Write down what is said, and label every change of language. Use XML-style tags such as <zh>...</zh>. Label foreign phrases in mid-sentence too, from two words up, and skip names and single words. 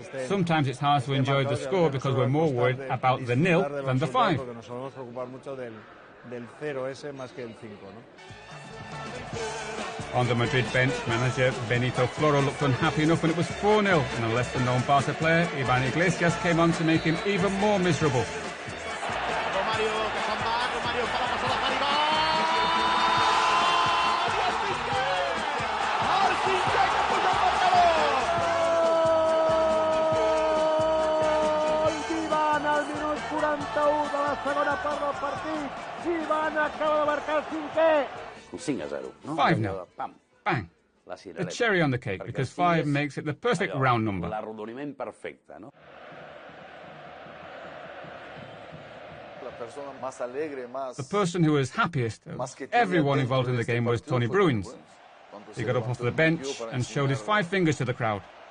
<en>Sometimes it's hard to enjoy the score because we're more worried about the nil than the 5. On the Madrid bench, manager Benito Floro looked unhappy enough when it was 4-0, and a lesser-known Barca player, Ivan Iglesias, came on to make him even more miserable.</en> <ca>Romário que se'n va, Romário fa la passada per Ivan! El cinquè que puja al marcador! Gol d'Ivan al minut 41 de la segona part del partit. Ivan acaba de marcar el cinquè. 5-0, no? 5-0. Bang.</ca> <en>The cherry on the cake, because 5 makes it the perfect round number.</en> <ca>L'arrodoniment perfecte, no?</ca> <en>The person who was happiest of everyone involved in the game was Toni Bruins. He got up off the bench and showed his 5 fingers to the crowd.</en>